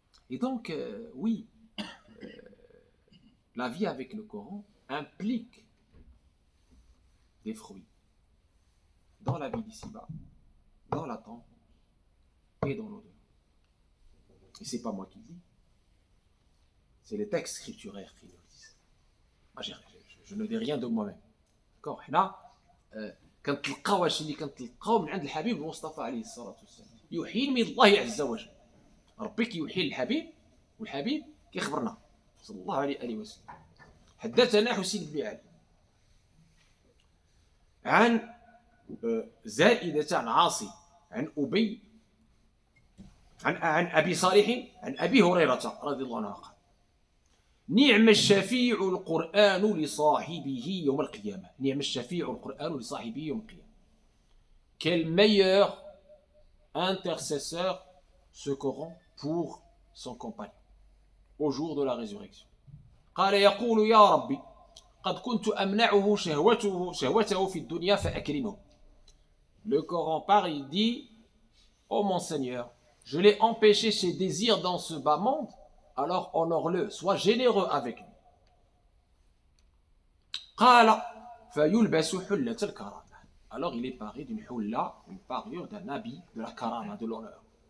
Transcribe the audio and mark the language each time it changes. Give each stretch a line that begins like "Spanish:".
French: Et donc, oui, la vie avec le Coran implique des fruits dans la vie d'ici-bas, dans la tombe et dans l'au-delà. Et c'est pas moi qui le dis, c'est les textes scripturaires qui le disent. Moi, je ne dis rien de moi-même. D'accord?
Arabic: Là, كنتلقاو هادشي كنتلقاو من عند الحبيب المصطفى عليه الصلاه والسلام، يوحي من الله عز وجل. ربي كيوحي للحبيب والحبيب كيخبرنا صلى الله عليه وسلم. حدثنا حسين بن علي عن زائدة عن عاصم عن أبي عن أبي صالح عن أبي هريرة رضي الله عنه قال نعم الشفيع القرآن لصاحبه يوم القيامة. نعم الشفيع القرآن لصاحبه يوم القيامة.
French: Quel meilleur intercesseur ce Coran pour son compagnon au jour de la résurrection.
Arabic: قال يقول يا ربي قد كنت أمنعه شهوته في الدنيا فأكرمه.
French: Le Coran parle, il dit ô mon Seigneur, je l'ai empêché ses désirs dans ce bas monde, alors honore-le, sois généreux avec lui.
Arabic: قال فيلبس حلة الكرامة.
French: Alors il est paré d'une hulla, une parure d'un habit de la karama, de l'honneur.